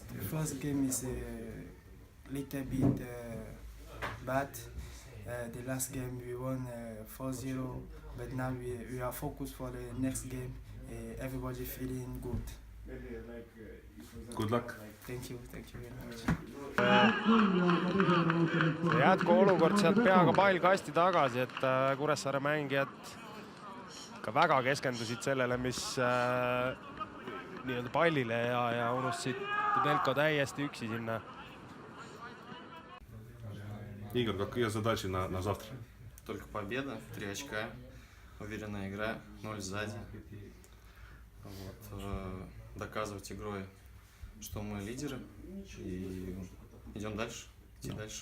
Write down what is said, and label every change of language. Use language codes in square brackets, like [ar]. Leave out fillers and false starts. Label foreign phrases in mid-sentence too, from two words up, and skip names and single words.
[en] The first game is a little bit bad. The last game we won 4-0, but now we are focused for the next game. Everybody feeling good. Good luck! Thank you very much. [et] Jätkuolukord sealt peaga pall kasti tagasi, et Kuressaare mängijad ka väga keskendusid sellele, mis nii-öelda pallile ja unustasid Melko täiesti üksi sinna. [ru] Игорь, какие задачи на завтра? Только победа, 3 очка, уверенная игра, 0 сзади. Вот, доказывать игрой, что мы лидеры, и идем дальше, идти дальше.